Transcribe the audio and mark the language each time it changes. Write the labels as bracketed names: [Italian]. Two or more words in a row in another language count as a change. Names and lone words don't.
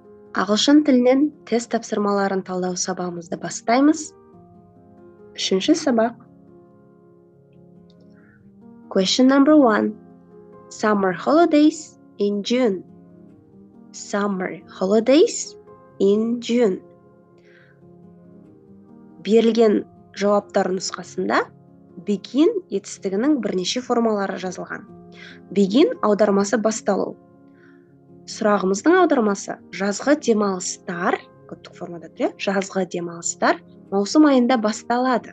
[Kazakh] Ағылшын тілінен тест тапсырмаларын талдау сабағымызды бастаймыз. 3-ші сабақ. [English] Question number 1. Summer holidays in June. Summer holidays in June. [Kazakh] Берілген жауаптар нұсқасында begin етістігінің бірнеше формалары жазылған. Begin аудармасы басталу. Сұрағымыздың аудармасы жазғы демалыстар, көптік формада тұр, жазғы демалыстар маусым айында басталады.